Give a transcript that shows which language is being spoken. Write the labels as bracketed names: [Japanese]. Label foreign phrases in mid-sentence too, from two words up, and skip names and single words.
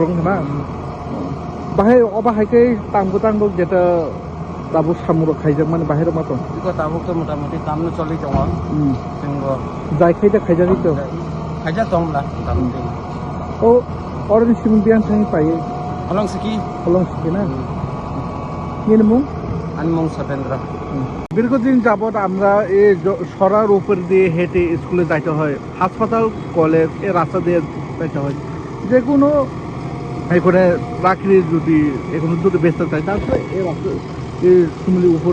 [Kok Borok] ना बाहाय अबाहायकै तांबो जेटा दाबो सामुर खायजांमानि बाहेर मातो बिको ताबुक मोटामुटी कामनो चलि दङ जोंबो जायखैदा खायजागै दं खायजा दंला मोटामुटी ओ अरन सिम बियान थाङि पायो हलंसिकी ना निनमु আনমং সতেন্দ্র [Bangla] দীর্ঘদিন যাবৎ আমরা এই সরার উপর দিয়ে হেঁটে স্কুলে যাইতে হয় হাসপাতাল কলেজ এই রাস্তা দিয়ে যাইতে হয় যে কোনো এখানে রাখলে যদি এখানে যদি ব্যস্ত চাই তারপরে এই রাস্তা এই শিমুলির উপর